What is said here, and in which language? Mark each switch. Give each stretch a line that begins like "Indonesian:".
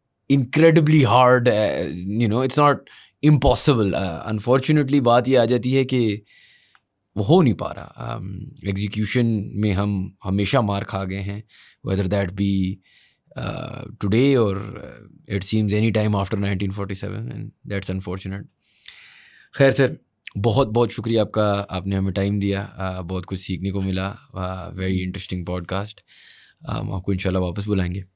English: incredibly hard, it's not impossible.
Urdu: Unfortunately بات یہ آ جاتی ہے کہ وہ ہو نہیں پا رہا. ایگزیکیوشن میں ہم ہمیشہ مار کھا گئے ہیں,
English: whether that be today or it seems any time after 1947, and that's unfortunate.
Urdu: خیر سر, بہت بہت شکریہ آپ کا, آپ نے ہمیں ٹائم دیا, بہت کچھ سیکھنے کو ملا.
English: Very interesting podcast.
Urdu: آپ کو انشاءاللہ واپس بلائیں گے.